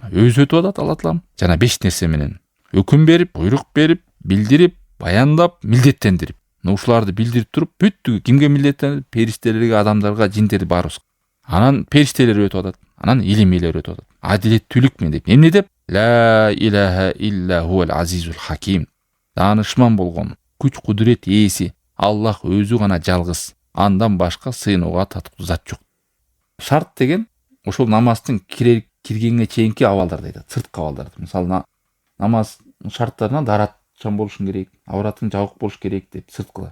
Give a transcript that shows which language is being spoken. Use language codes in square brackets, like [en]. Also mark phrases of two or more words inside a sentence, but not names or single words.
[ky] Өзү өтүп атат Алла Таалам. Жана 5 нерсе менен өкүм берип, буйрук берип, билдирип, баяндап, милдеттендирип. Ушуларды билдирип туруп, бүттүгү кимге милдеттендирип? Периштелерге, адамдарга, жиндерди баарыбыз. Анан периштелер өтүп атат. Анан илим ээлери өтүп атат. Адилеттүүлүк менен деп. Эмне деп? [ar] لا إله إلا هو العزيز الحكيم. [ky] Таанышман болгон, күч кудурет ээси Аллах өзү гана жалгыз. Андан башка сыйынууга татыктуу зат жок. Шарт деген ошол намаздын киргенге чейинки абалдарды айтат. Сырткы абалдарды. Мисалы намаз шарттарынан даратчан болушун керек, авратың жабык болуш керек деп сырткы.